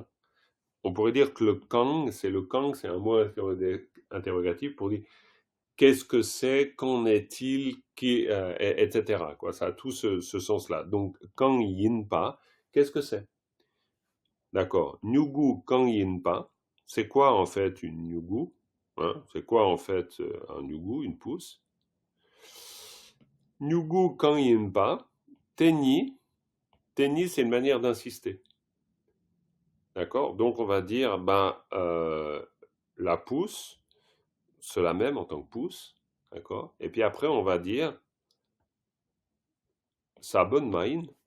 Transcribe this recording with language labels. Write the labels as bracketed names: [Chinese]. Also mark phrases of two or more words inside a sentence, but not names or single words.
[French] On pourrait dire que le Kang, c'est un mot interrogatif pour dire qu'est-ce que c'est, qu'en est-il, etc. Quoi. Ça a tout ce sens-là. Donc, [Tibetan] Kang yin pa, [French] qu'est-ce que c'est? D'accord. [Tibetan] Nyugu Kang yin pa. [French] C'est quoi en fait une nyugu? Hein? C'est quoi en fait un nyugu, une pousse? [Tibetan] Nyugu Kang yin pa. [French] Tenny, c'est une manière d'insister. D'accord? Donc on va dire, la pousse, cela même en tant que pousse. D'accord? Et puis après on va dire, [Tibetan] sabon main.